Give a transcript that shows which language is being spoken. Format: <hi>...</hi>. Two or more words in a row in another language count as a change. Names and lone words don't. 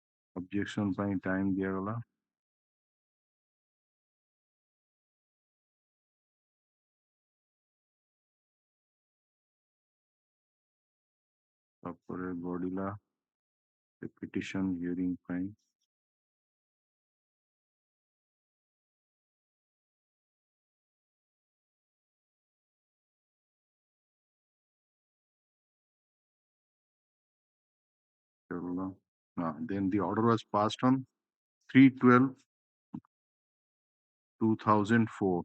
<or>objection ପାଇଁ time ଦିଆଗଲା। ତାପରେ ବଢିଲା</or> <en>petition hearing</en> <or>ପାଇଁ।</or> <en>Then the order was passed on 3/12/2004.</en>